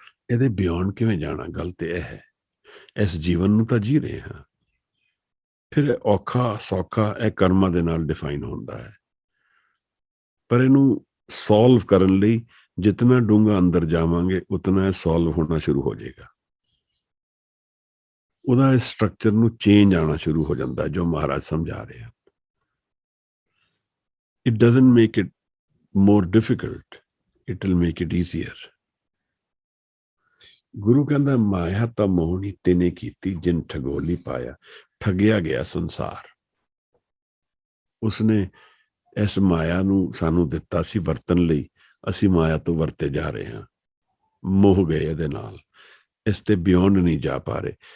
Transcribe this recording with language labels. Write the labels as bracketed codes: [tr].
[pa] ਇਹਦੇ ਬਿਯੋਂਡ ਕਿਵੇਂ ਜਾਣਾ? ਗੱਲ ਤੇ ਇਹ ਹੈ। ਇਸ ਜੀਵਨ ਨੂੰ ਤਾਂ ਜੀ ਰਹੇ ਹਾਂ, ਫਿਰ ਔਖਾ ਸੌਖਾ ਇਹ ਕਰਮਾਂ ਦੇ ਨਾਲ ਡਿਫਾਈਨ ਹੁੰਦਾ ਹੈ। ਪਰ ਇਹਨੂੰ ਸੋਲਵ ਕਰਨ ਲਈ ਜਿਤਨਾ ਡੂੰਘਾ ਅੰਦਰ ਜਾਵਾਂਗੇ ਉਤਨਾ ਇਹ ਸੋਲਵ ਹੋਣਾ ਸ਼ੁਰੂ ਹੋ ਜਾਏਗਾ। ਉਹਦਾ ਇਸ ਸਟਰਕਚਰ ਨੂੰ ਚੇਂਜ ਆਣਾ ਸ਼ੁਰੂ ਹੋ ਜਾਂਦਾ ਹੈ, ਜੋ ਮਹਾਰਾਜ ਸਮਝਾ ਰਹੇ ਹਨ। [en] It doesn't make it more difficult, it will make it easier. [pa] ਗੁਰੂ ਕਹਿੰਦਾ ਮਾਇਆ ਤਾਂ ਮੋਹਣੀ ਤਿਨੇ ਕੀਤੀ ਜਿਨ ਠਗੋਲੀ ਪਾਇਆ। ਠੱਗਿਆ ਗਿਆ ਸੰਸਾਰ, ਉਸਨੇ ਇਸ ਮਾਇਆ ਨੂੰ ਸਾਨੂੰ ਦਿੱਤਾ ਸੀ ਵਰਤਣ ਲਈ, ਅਸੀਂ ਮਾਇਆ ਤੋਂ ਵਰਤੇ ਜਾ ਰਹੇ ਹਾਂ, ਮੋਹ ਗਏ ਇਹਦੇ ਨਾਲ, ਇਸ ਤੇ ਬਿਯੋਂਡ ਨਹੀਂ ਜਾ ਪਾ ਰਹੇ।